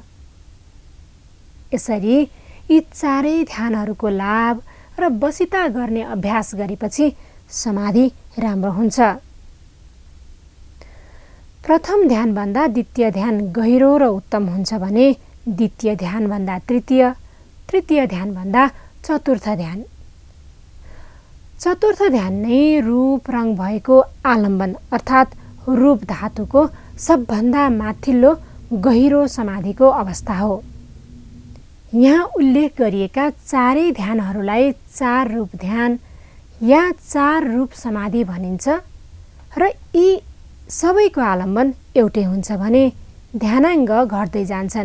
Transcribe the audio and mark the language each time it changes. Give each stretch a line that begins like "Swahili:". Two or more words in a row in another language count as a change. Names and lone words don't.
Nepali: यसरी यी चारै ध्यानहरूको लाभ र वसिता गर्ने अभ्यास गरेपछि समाधि राम्रो हुन्छ। प्रथम ध्यानभन्दा द्वितीय ध्यान गहिरो र उत्तम हुन्छ भने द्वितीय ध्यानभन्दा तृतीय, तृतीय ध्यानभन्दा चतुर्थ ध्यान। चतुर्थ ध्यान नै रूप रङ भएको आलम्बन अर्थात् रूप धातुको सबभन्दा माथिल्लो गहिरो समाधिको अवस्था हो। यहाँ उल्लेख गरिएका चारै ध्यानहरूलाई 4 रूप ध्यान या 4 रूप समाधि भनिन्छ र यी सबैको आलम्बन एउटै हुन्छ भने ध्यानाङ्ग घट्दै जान्छन्।